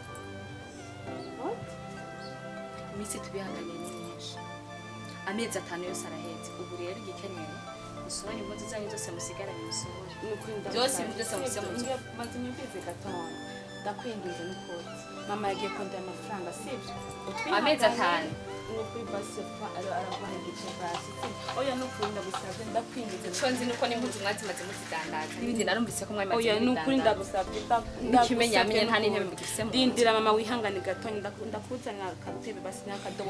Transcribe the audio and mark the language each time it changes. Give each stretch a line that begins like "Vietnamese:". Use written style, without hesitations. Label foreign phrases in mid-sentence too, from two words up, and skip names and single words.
Rundi: Iminsi tubihanganye ni myinshi. Amezi 5 yose arahetse. Ubu rero igikenyero usohora impuzu zanyu zose musigaranye musohora. Byose byose musohora. Maze nyumvise gatondo. Ndakwingiza n'ukoti. Mama yagiye kondera amafaranga sivyo? Amezi 5. Nukuri basi araguha igice basi. Oya nukuri ndagusabye ndakwingiza. Chonzi nuko n'impuzu mwazimaze muzidandaza. N'ibindi narumvise ko mwamaze. Oya nukuri ndagusabye. Nikimenyamenye nta n'intebe mugifise mu. Ndindira mama wihangane gatondo ndakuzanira akatebe basi n'akadobo